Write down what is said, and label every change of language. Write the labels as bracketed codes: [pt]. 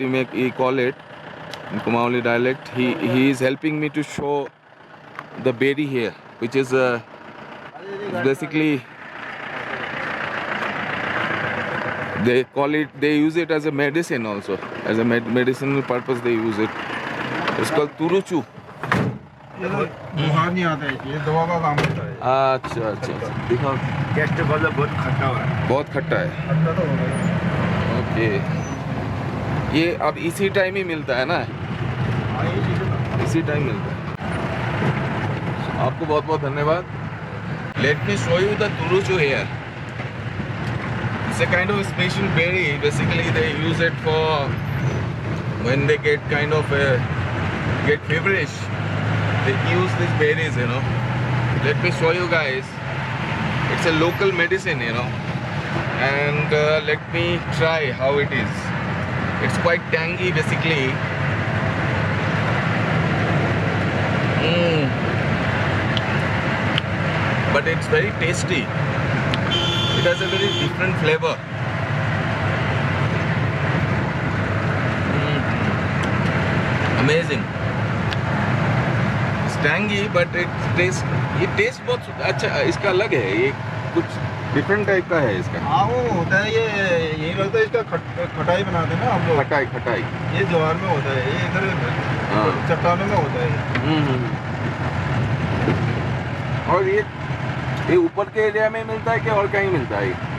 [en] You call it in Kumauli dialect. He is helping me to show the berry here, which is basically they call it. They use it as a medicine also, as a medicinal purpose. They use it. It's called turuchu. [hi] ये तो बुखार नहीं आता है, ये दवा का काम होता है। अच्छा अच्छा, दिखाओ। टेस्ट वाला बहुत खट्टा हुआ है। बहुत खट्टा है। खट्टा तो होगा। ओके, ये अब इसी टाइम ही मिलता है ना? हाँ, ये चीज़ है। इसी टाइम मिलता है। आपको बहुत बहुत धन्यवाद। [en] Let me show you the तुरुचु here. It's a kind of a special berry. Basically they use it for when they get kind of get feverish. They use these berries, you know. Let me show you guys. It's a local medicine, you know. And let me try how it is. It's quite tangy basically. But it's very tasty. It has a very different flavor. Amazing. It's tangy, but it tastes [hi] बहुत अच्छा। इसका अलग है, ये कुछ different type का है इसका। हाँ वो होता है, ये यही लगता है इसका खटाई बनाते हैं ना हम लोग। खटाई। ये ज्वार में होता है, ये इधर चट्टानों में होता है। और ये ऊपर के एरिया में मिलता है कि और कहीं मिलता है?